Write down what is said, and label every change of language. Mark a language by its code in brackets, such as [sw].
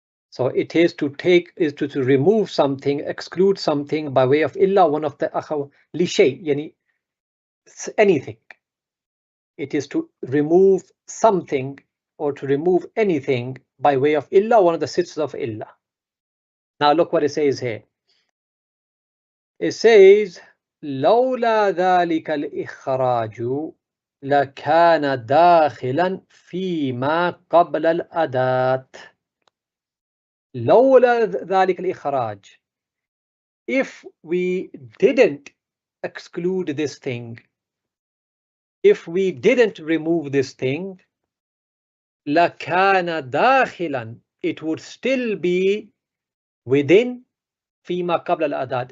[en] So it is to remove something, exclude something by way of illa, one of the akhawat, لشيء, yani anything. It is to remove something or to remove anything by way of illa, one of the sisters of illa. Now look what it says here. [ar] It says لولا ذلك الإخراج لكان داخلا فيما قبل الأداة. لولا ذلك الإخراج. [en] If we didn't exclude this thing, if we didn't remove this thing, [ar] لكان داخلا, [en] it would still be within [ar] فيما قبل الأداة.